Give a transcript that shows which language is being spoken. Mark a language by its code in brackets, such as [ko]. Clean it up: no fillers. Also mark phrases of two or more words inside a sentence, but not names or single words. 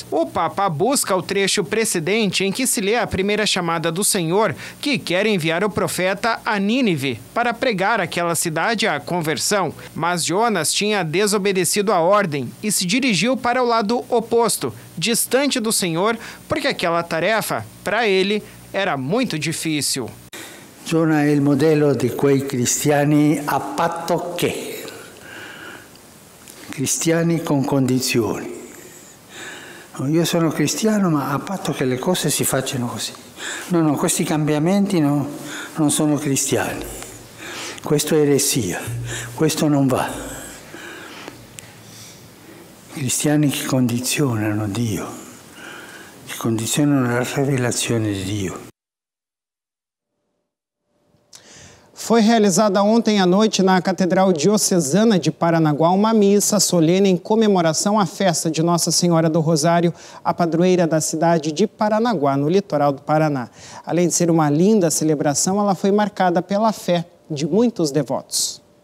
[pt] O Papa busca o trecho precedente em que se lê a primeira chamada do Senhor, que quer enviar o profeta a Nínive para pregar àquela cidade a conversão. Mas Jonas tinha desobedecido a ordem e se dirigiu para o lado oposto, distante do Senhor, porque aquela tarefa, para ele, era muito difícil. [it] Giona è il modello di quei cristiani a patto che, cristiani con condizioni. Io sono cristiano, ma a patto che le cose si facciano così. No, questi cambiamenti non sono cristiani. Questo è eresia, questo non va. Cristiani che condizionano Dio, che condizionano la rivelazione di Dio. [pt] Foi realizada ontem à noite na Catedral Diocesana de Paranaguá uma missa solene em comemoração à festa de Nossa Senhora do Rosário, a padroeira da cidade de Paranaguá, no litoral do Paraná. Além de ser uma linda celebração, ela foi marcada pela fé de muitos devotos.